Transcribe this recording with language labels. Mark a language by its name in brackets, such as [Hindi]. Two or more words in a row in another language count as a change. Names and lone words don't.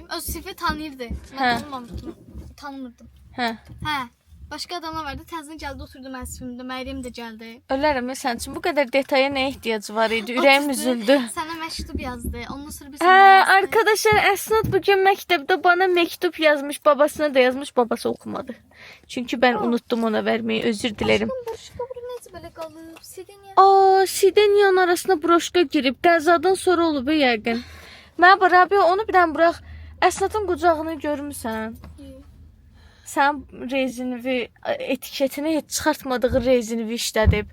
[Azerbaijani] Öz sinifi tanıyırdı. Mən tanımırdım. Hə. Başqa adamlar vardı. Təzədən gəldi, oturdu mənim sinifimdə. Məryəm də gəldi. Ölərəm sənin üçün bu qədər detaya nə ehtiyac var idi? Ürəyim üzüldü. Sənə məktub yazdı. Ondan sonra biz... [Turkish] Arkadaşlar, Əsnat bugün məktəbdə bana mektup yazmış, babasına da yazmış, babası okumadı. Çünkü ben unuttum ona vermeyi, özür dilerim. [Azerbaijani] Belə qalıb, Sideniya. Sideniyanın arasına broşka girib, qəzadan sonra olub yəqin. Mən Rabiyə, onu bir dənə burax. Əsnatın qucağını görmüsən? Sən rezinivi, etiketini heç çıxartmadığı rezinivi işlədib.